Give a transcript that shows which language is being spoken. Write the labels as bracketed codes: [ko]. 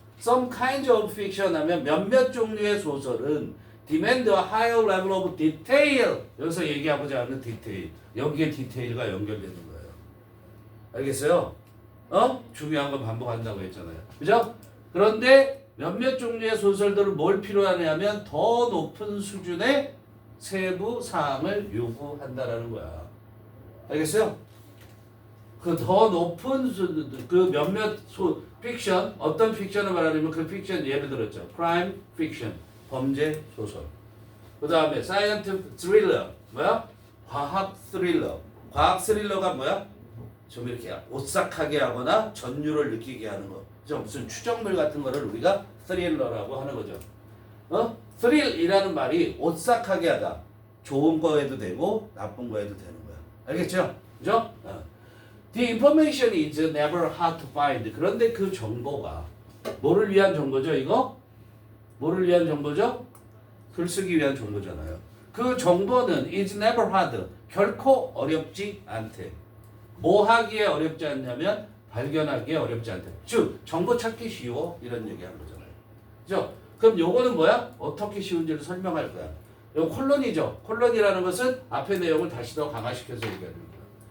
[en] Some kinds of fiction [ko] 하면 몇몇 종류의 소설은 [en] demand a higher level of detail. [ko] 여기서 얘기하고자 하는 디테일. 여기에 디테일과 연결되는 거예요. 알겠어요? 중요한 건 반복한다고 했잖아요. 그죠? 그런데 몇몇 종류의 소설들은 뭘 필요하냐면 더 높은 수준의 세부 사항을 요구한다라는 거야. 알겠어요? 그 더 높은 그 몇몇 픽션 어떤 픽션을 말하냐면 그 픽션 예를 들었죠. [en] crime fiction [ko] 범죄 소설. 그 다음에 [en] scientific thriller [ko] 뭐야? 과학 스릴러. 과학 스릴러가 뭐야? 좀 이렇게 오싹하게 하거나 전율을 느끼게 하는 거. 그죠? 무슨 추정물 같은 거를 우리가 스릴러라고 하는 거죠. 스릴이라는 말이 오싹하게 하다. 좋은 거에도 되고 나쁜 거에도 되는 거야. 알겠죠? 그죠? [en] The information is never hard to find. [ko] 그런데 그 정보가 뭐를 위한 정보죠? 이거? 뭐를 위한 정보죠? 글쓰기 위한 정보잖아요. 그 정보는 [en] is never hard. [ko] 결코 어렵지 않대. 뭐 하기에 어렵지 않냐면 발견하기에 어렵지 않대. 즉 정보 찾기 쉬워 이런 얘기하는 거잖아요. 그죠? 그럼 요거는 뭐야? 어떻게 쉬운지를 설명할 거야. 요 콜론이죠. 콜론이라는 것은 앞의 내용을 다시 더 강화시켜서 얘기하는 거야.